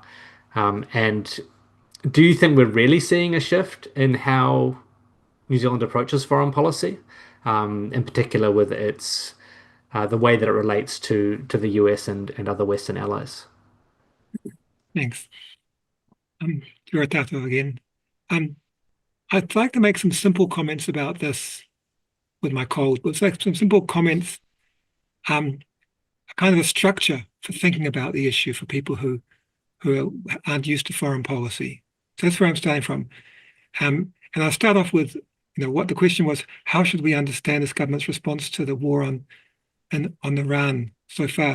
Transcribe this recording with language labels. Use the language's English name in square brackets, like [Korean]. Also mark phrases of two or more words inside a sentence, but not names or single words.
[English] And do you think we're really seeing a shift in how New Zealand approaches foreign policy, in particular with its the way that it relates to the US and other Western allies? Thanks. [Māori] Kia ora tātou again. [English] I'd like to make some simple comments about this with my cold, but like some simple comments, kind of a structure for thinking about the issue for people who aren't used to foreign policy. So that's where I'm starting from. And I'll start off with, what the question was: how should we understand this government's response to the war on Iran so far?